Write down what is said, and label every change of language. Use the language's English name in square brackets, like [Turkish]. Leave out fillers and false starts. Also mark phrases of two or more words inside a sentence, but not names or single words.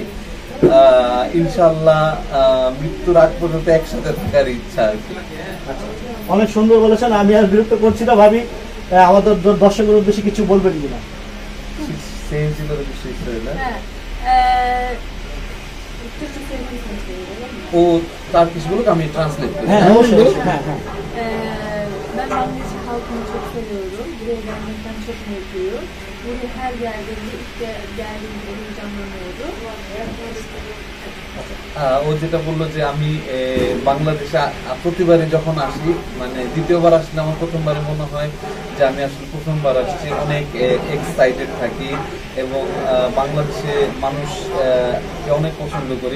[Bangla] ইনশাআল্লাহ মৃত্যুর আগ পর্যন্ত একসাথে থাকার ইচ্ছা আর কি। অনেক সুন্দর বলেছেন, আমি আর বিরক্ত করছি না, ভাবি আমাদের দর্শকের উদ্দেশ্যে কিছু বলবেন কিনা? সেম ছিল বিষয় না, ও তার কিছুগুলো আমি ট্রান্সলেট করি। [Turkish] Ben Bangladeş halkını çok seviyorum. Buraya gelmekten çok mutluyum. Buraya her geldiğimde, ilk geldiğimde heyecanlanıyorum. [Bangla] ও যেটা বললো যে আমি বাংলাদেশে প্রতিবারই যখন আসি, মানে দ্বিতীয়বার আসলে আমার প্রথমবারে মনে হয় যে আমি আসলে প্রথমবার আসছি, অনেক এক্সাইটেড থাকি, এবং বাংলাদেশে মানুষকে অনেক পছন্দ করি।